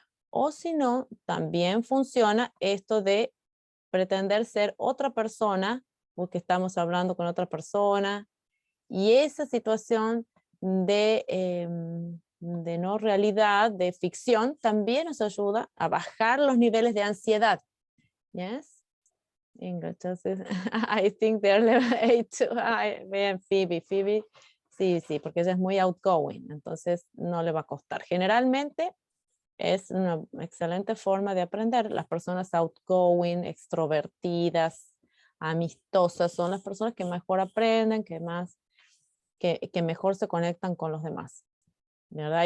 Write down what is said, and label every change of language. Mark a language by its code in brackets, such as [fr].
[es] O si no, también funciona esto de pretender ser otra persona, porque estamos hablando con otra persona, y esa situación de no realidad, de ficción, también nos ayuda a bajar los niveles de ansiedad. [en] Yes? English, I think they're level 8 too high. [es] Vean, Phoebe, sí, porque ella es muy outgoing, entonces no le va a costar. Generalmente es una excelente forma de aprender. Las personas outgoing, extrovertidas, amistosas, son las personas que mejor aprenden, que mejor se conectan con los demás, ¿verdad?